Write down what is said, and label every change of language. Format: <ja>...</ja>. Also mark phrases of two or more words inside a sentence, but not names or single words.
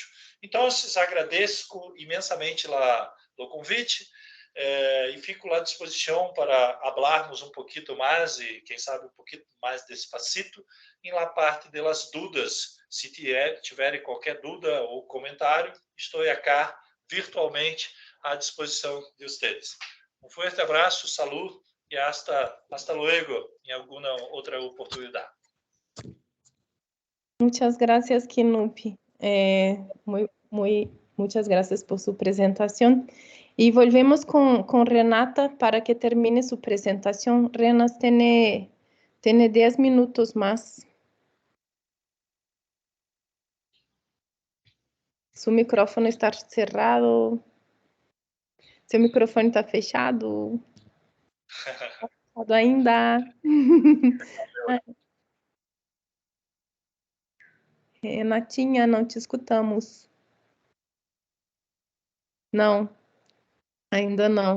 <pt>Então, eu agradeço imensamente o convite e fico à disposição para falarmos um pouquinho mais e, quem sabe, um pouquinho mais despacito em la parte das dúvidas. Se tiverem qualquer dúvida ou comentário, estou aqui virtualmente à disposição de vocês. Um forte abraço, saúde e</pt> <es>hasta luego</es> <pt>em alguma outra oportunidade.</pt> <es>Muchas gracias, Kinupi. Muchas gracias por su presentación. Y volvemos con Renata para que termine su presentación. Renas tiene 10 minutos más. Su micrófono está cerrado.</es> <pt>Seu microfone está fechado. Fechado ainda. Renatinha, não te escutamos. Não, ainda não.</pt>